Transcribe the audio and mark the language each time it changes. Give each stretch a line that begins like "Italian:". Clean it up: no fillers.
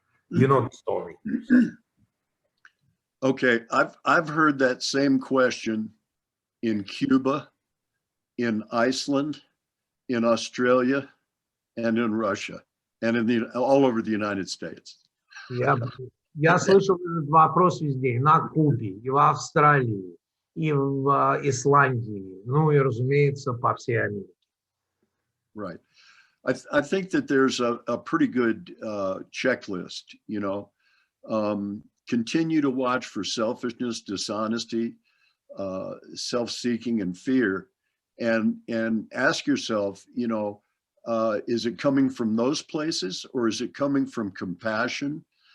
English: You know the story. Okay, I've heard that same question in Cuba, in Iceland, in Australia, and in Russia, and all over the United States.
Russian: Я слышал этот вопрос везде, и на Кубе, и в Австралии, и в Исландии, ну и, разумеется, по всей Америке.
English: Right. I think that there's a pretty good checklist, you know. Continue to watch for selfishness, dishonesty, self-seeking, and fear, and ask yourself, you know, is it coming from those places, or is it coming from compassion?